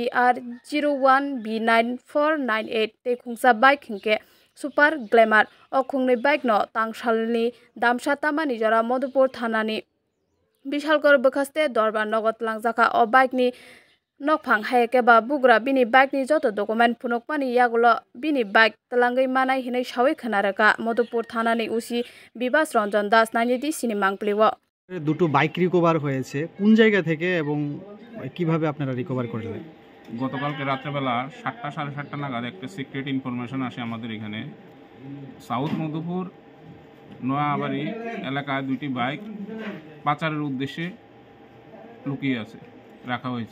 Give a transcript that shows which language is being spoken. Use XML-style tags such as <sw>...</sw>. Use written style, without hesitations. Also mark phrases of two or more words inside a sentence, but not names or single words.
<trp>TR01B9498 te Khungsa Bike Hingke Super Glamour o Khungni Bike no Tangsalni Damsha Tamani Jora Madhupur Thanani Bishalkor Bokhaste Dorbar Nogot Langjaka o bike ni Nokphang Haike ba Bugra bini bike ni joto document phunukmani yagulo bini bike talangai manai hinai shawi khanaraka Madhupur Thanani Usi Bibas Ranjan Das naini sini mangpliwo</trp> <bn>দুটো বাইক রিকভার হয়েছে কোন জায়গা থেকে এবং কিভাবে আপনারা রিকভার করলেন? গতকালকে রাত্রেবেলা 7টা সাড়ে 7টা নাগাদ একটা</bn> <en>secret information</en> <bn>আসে আমাদের এখানে সাউথ মধুপুর নোয়াবাড়ি এলাকায় দুটি বাইক পাচারের উদ্দেশ্যে লুকিয়ে আছে রাখা হয়েছে।</bn>